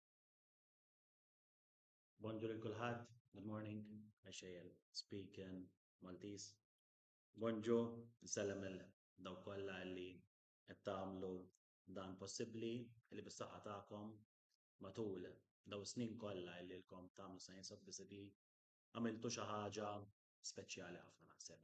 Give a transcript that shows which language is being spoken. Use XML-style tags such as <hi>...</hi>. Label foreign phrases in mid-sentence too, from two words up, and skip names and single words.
<mt>Bonjour kulħadd,</mt> <en>good morning, I shall speak in Maltiż.</en> <mt>Bonġu, nsellem daw kollha li qed tagħmlu dan possibbli li bis-saħħa tagħkom matul daw snin kollha li lkom tagħmlu Science of the City għamiltu xi ħaġa speċjali ħafna naħseb.</mt>